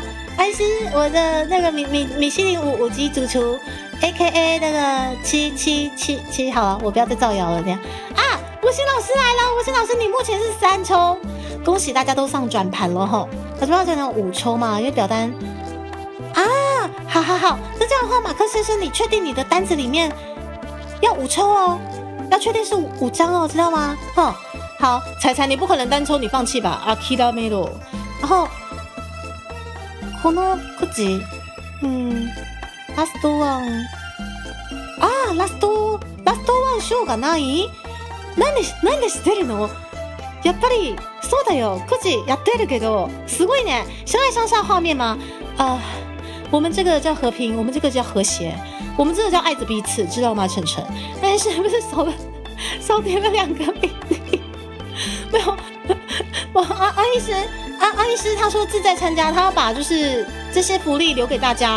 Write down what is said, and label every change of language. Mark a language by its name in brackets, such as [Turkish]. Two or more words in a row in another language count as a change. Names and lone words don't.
[Chinese] 安医师，我的那个米其林5级主厨 ，AKA 那个7，好了，我不要再造谣了，这样吴昕老师来了，吴昕老师你目前是3抽，恭喜大家都上转盘了吼。我这边可能5抽嘛，因为表单好，那这样的话，马克先生，你确定你的单子里面要5抽哦？要确定是5张哦，知道吗？好，彩你不可能单抽，你放弃吧。Akira Melo， 然后 [Japanese] このくじ、ラストワン。ラストワン賞がない？なんで知ってるの？やっぱりそうだよ，くじやってるけど，すごいね。 [Chinese] 相爱相杀画面吗？我们这个叫和平，我们这个叫和谐，我们这个叫爱着彼此，知道吗？晨，但是不是少点了2个比例？没有，安医师他说志在参加，他要把就是这些福利留给大家。